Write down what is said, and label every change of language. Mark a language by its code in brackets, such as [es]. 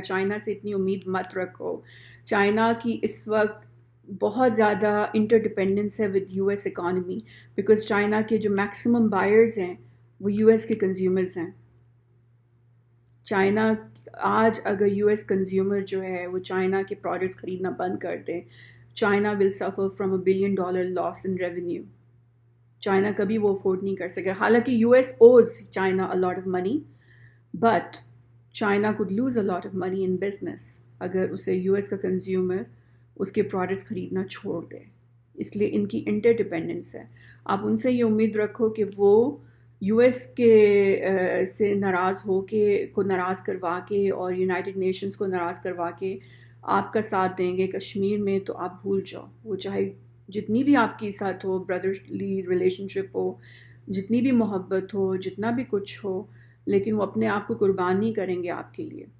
[ur] China سے اتنی امید مت رکھو. چائنا کی اس وقت بہت زیادہ انٹر ڈپینڈنس ہے [en] with US economy, because [ur] China کے جو میکسیمم بائرز ہیں وہ US کے کنزیومرز ہیں. چائنا آج اگر US کنزیومر جو ہے وہ چائنا کے پروڈکٹس خریدنا بند کر دے, China [en] Will suffer from $1 billion loss in revenue. [ur] China کبھی وہ افورڈ نہیں کر سکے. [en] حالانکہ US owes China a lot of money, but China could lose a lot of money in business [ur] اگر اسے US کا کنزیومر اس کے پروڈکٹس خریدنا چھوڑ دے. اس لیے ان کی انٹر ڈپینڈنس ہے. آپ ان سے یہ امید رکھو کہ وہ US کے سے ناراض ہو کے, کو ناراض کروا کے اور یونائٹڈ نیشنز کو ناراض کروا کے آپ کا ساتھ دیں گے کشمیر میں, تو آپ بھول جاؤ. وہ چاہے جتنی بھی آپ کی ساتھ ہو, برادرلی ریلیشن شپ ہو, جتنی بھی محبت ہو, جتنا بھی کچھ ہو, لیکن وہ اپنے آپ کو قربان نہیں کریں گے آپ کے لیے.